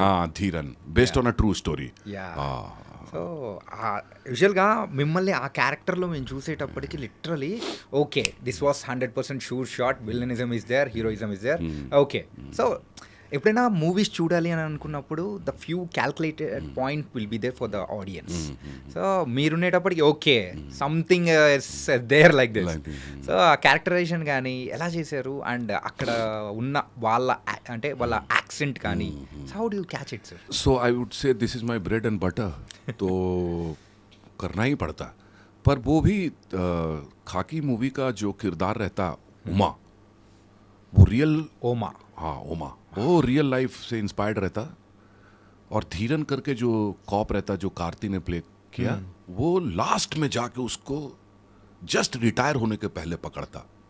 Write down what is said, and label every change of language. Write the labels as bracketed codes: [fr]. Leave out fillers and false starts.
[hi] हाँ, [en] Dheeran, based on a true story. So యూజువల్గా [te] మిమ్మల్ని ఆ క్యారెక్టర్లో మేము చూసేటప్పటికి [en] Literally okay this was 100% sure shot, villainism is there, heroism is there. Okay, so [te] ఎప్పుడైనా మూవీస్ చూడాలి అని అనుకున్నప్పుడు [en] The few calculated point will be there for the audience. So మీరుండేటప్పటికి okay something there like this. [te] So ఆ characterisation కానీ ఎలా చేశారు, and అక్కడ ఉన్న వాళ్ళ అంటే వాళ్ళ యాక్సెంట్ కానీ, [en] how do you catch it [te] sir? [en] So I would say this is my bread and butter. [hi] तो करना ही पड़ता, पर वो भी खाकी मूवी का जो किरदार रहता उमा, वो रियल, ओमा, हाँ उमा, वो रियल लाइफ से इंस्पायर्ड रहता। और धीरन करके जो कॉप रहता जो कार्ति ने प्ले किया, वो लास्ट में जाके उसको जस्ट रिटायर होने के पहले पकड़ता।